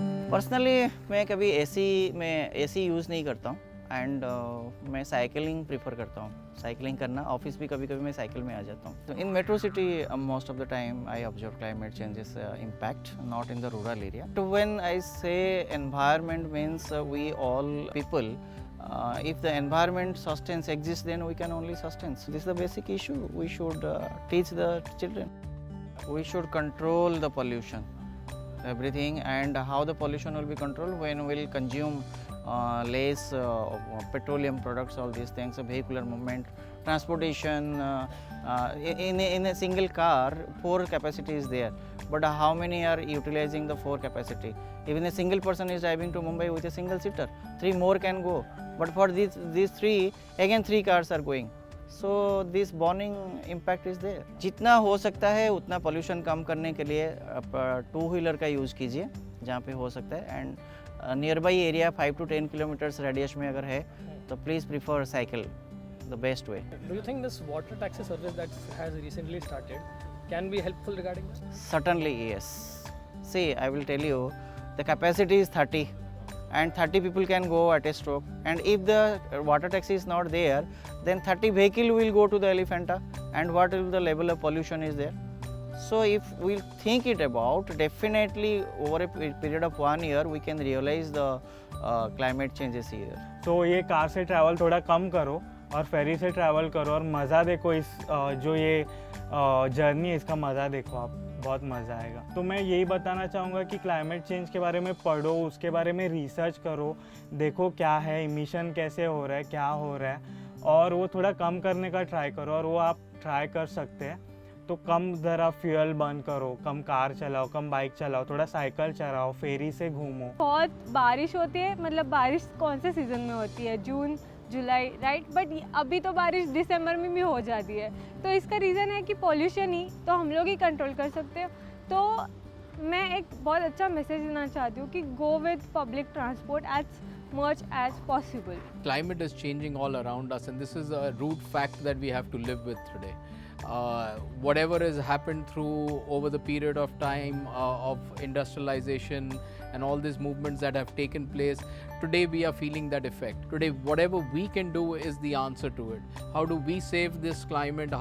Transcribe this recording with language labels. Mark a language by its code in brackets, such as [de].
[hi] Personally मैं कभी AC use नहीं करता हूँ एंड मैं साइकिलिंग प्रीफर करता हूँ। साइकिलिंग करना, ऑफिस भी कभी कभी मैं साइकिल में आ जाता हूँ। तो [en] In metro city most of the time I observe climate changes impact, not in the rural area. तो when I say environment means we all people, if the environment sustenance exists, then we can only sustenance. This is the basic issue. We should teach the children. We should control the pollution, everything, and how the pollution will be controlled when we'll consume less petroleum products, all these things, vehicular movement, transportation. In a single car, 4 capacity is there, but how many are utilizing the 4 capacity? Even a single person is driving to Mumbai with a single seater, 3 more can go, but for these 3, again 3 cars are going. So this burning impact is there. [hi] जितना हो सकता है उतना pollution कम करने के लिए two wheeler का use कीजिए जहाँ पे हो सकता है, and near by area 5 to 10 kilometres radius में अगर है तो please prefer cycle, [en] the best way. Do you think this water taxi service that has recently started can be helpful regarding this? Certainly yes. See, I will tell you, the capacity is 30 and 30 people can go at a stroke, and if the water taxi is not there, then 30 vehicle will go to the Elephanta, and what will the level of pollution is there. So if we think it about, definitely over a period of 1 year we can realize the climate changes here. [hi] तो ये car से travel थोड़ा कम करो और फेरी से travel करो और मज़ा देखो। इस जो ये जर्नी है इसका मज़ा देखो आप, बहुत मज़ा आएगा। तो मैं यही बताना चाहूँगा कि क्लाइमेट चेंज के बारे में पढ़ो, उसके बारे में रिसर्च करो, देखो क्या है, इमिशन कैसे हो रहा है, क्या हो रहा है, और वो थोड़ा कम करने का ट्राई करो, और वो आप ट्राई कर सकते हैं। तो कम ज़रा फ्यूल बर्न करो, कम कार चलाओ, कम बाइक चलाओ, थोड़ा साइकिल चलाओ, फेरी से घूमो। बहुत बारिश होती है, मतलब बारिश कौन से सीज़न में होती है? जून जुलाई, राइट? बट अभी तो बारिश दिसंबर में भी हो जाती है, तो इसका रीज़न है कि पॉल्यूशन ही तो हम लोग ही कंट्रोल कर सकते हो। तो मैं एक बहुत अच्छा मैसेज देना चाहती हूँ कि [en] Go with public transport as much as possible. Climate is changing all around us, and this is a root fact that we have to live with today. Whatever has happened through over the period of time of industrialization and all these movements that have taken place, today we are feeling that effect. Today, whatever we can do is the answer to it. How do we save this climate?